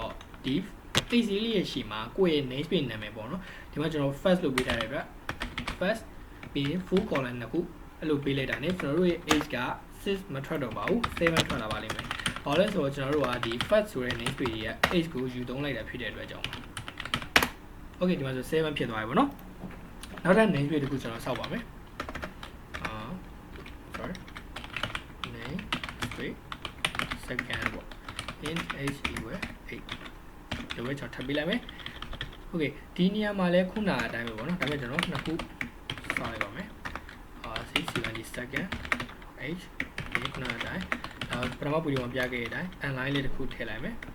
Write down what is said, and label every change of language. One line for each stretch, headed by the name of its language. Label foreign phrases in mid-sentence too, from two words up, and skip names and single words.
Burmese: တော့ဒီ base လေးရဲ့ရှေ့မှာကိုယ့်ရဲ့ namespace နာမည်ပေါ့နော်ဒီမှာကျွန်တော် first လို့ပေးထားတယ်ဗျ first ပြီးရင်
English: full colon
Burmese: နှစ်ခုအဲ့လိုပေးလိုက်တာ ਨੇ ကျွန်တော်တို့ရဲ့ age က6မထွက်တော့ပါဘူး7ထွက်လာပါလိမ့်မယ်ဘာလဲဆိုတော့ကျွန်တော်တို့ကဒီ first ဆိုတဲ့ namespace ရဲ့ age ကိုယူသုံးလိုက်တာဖြစ်တဲ့အတွက်ကြောင့်Okay ဒီမှာဆို7ဖြစ်သွားပြီပေါ့နော်နောက်ထပ် namespace တခုကျွန်တော်စောက်ပါမယ်
English: sorry namespace second
Burmese: ပေါ့
English: int h equal 8
Burmese: ဒီဝဲကျွန်တော်ထပ်ပေးလိုက်မယ် Okay ဒီနေရာမှာလဲခုနအတိုင်းပဲပေါ့နော်ဒါပေမဲ့ကျွန်တော်နှစ်ခုစောက်လိုက်ပါမယ်670
English: second h
Burmese: ဒီခုနအတိုင်းပထမဗီဒီယိုမှာပြခဲ့တဲ့အတိုင်း line လေးတစ်ခုထည့်လိုက်မယ်